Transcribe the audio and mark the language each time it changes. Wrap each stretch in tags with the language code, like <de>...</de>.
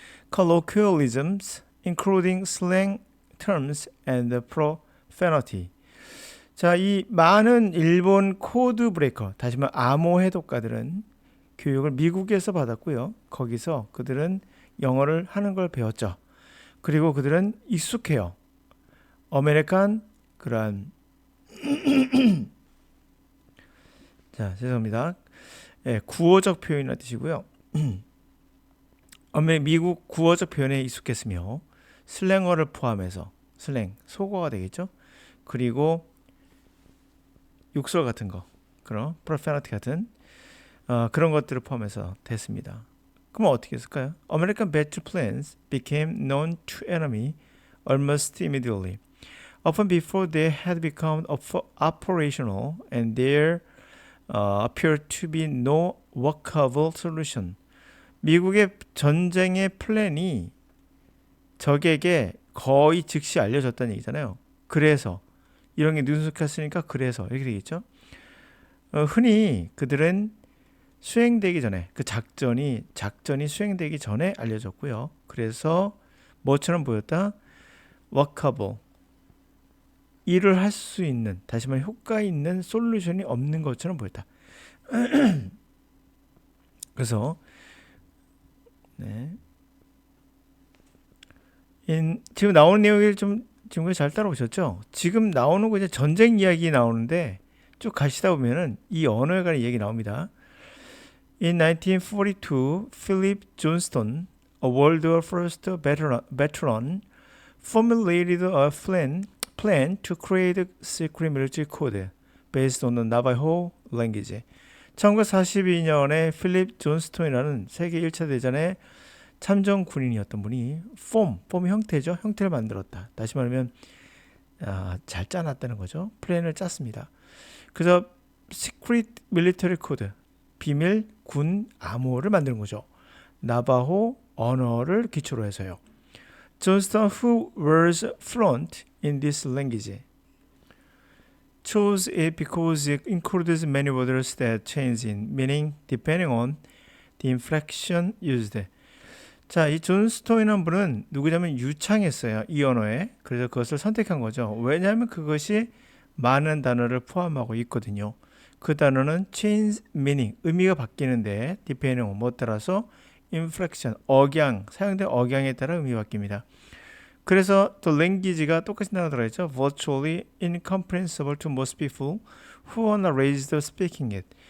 <en>colloquialisms, including slang terms and profanity.</en> <ko>자, 이 많은 일본 코드 브레이커, 다시 말해 암호 해독가들은 교육을 미국에서 받았고요. 거기서 그들은 영어를 하는 걸 배웠죠. 그리고 그들은 익숙해요. 아메리칸 그러한 자, 죄송합니다. 예, 구어적 표현이라는 뜻이고요. 미국 구어적 표현에 익숙했으며 슬랭어를 포함해서 슬랭, 속어가 되겠죠. 그리고 욕설 같은 거, 그런 profanity 같은 그런 것들을 포함해서 됐습니다. 그럼 어떻게 했을까요?</ko> <en>American battle plans became known to enemy almost immediately, often before they had become operational, and there appeared to be no workable solution.</en> <ko>미국의 전쟁의 플랜이 적에게 거의 즉시 알려졌다는 얘기잖아요. 그래서 이런 게 능숙했으니까 그래서 이렇게 되겠죠. 흔히 그들은 수행되기 전에 그 작전이 수행되기 전에 알려졌고요. 그래서 뭐처럼 보였다? workable, 일을 할 수 있는, 다시 말해 효과 있는 솔루션이 없는 것처럼 보였다. 그래서 지금 나오는 내용을 좀 지금 잘 따라오셨죠? 지금 나오는 거 이제 전쟁 이야기 나오는데 쭉 가시다 보면은 이 언어에 관한 얘기 나옵니다.</ko> <en>In 1942, Philip Johnston, a World War First veteran, formulated a plan to create a secret military code based on the Navajo language.</en> <ko>1942년에 필립 존스톤이라는 세계 1차 대전의 참전 군인이었던 분이 폼 형태죠. 형태를 만들었다. 다시 말하면 잘 짜놨다는 거죠. 플랜을 짰습니다. 그래서 Secret Military Code, 비밀 군 암호를 만드는 거죠. 나바호 언어를 기초로 해서요.</ko> <en>Johnston, who was fluent in this language, chose it because it includes many words that change in meaning depending on the inflection used.</en> <ko>자, 이 존 스톤이라는 분은 누구냐면 유창했어요. 이 언어에. 그래서 그것을 선택한 거죠. 왜냐하면 그것이 많은 단어를 포함하고 있거든요. 그 단어는 change meaning, 의미가 바뀌는데 depending on 뭐 따라서 inflection, 억양, 사용된 억양에 따라 의미 바뀝니다. 그래서 또 language가 똑같이 나와 들어있죠.</ko> <en>virtually incomprehensible to most people who are raised speaking it.</en>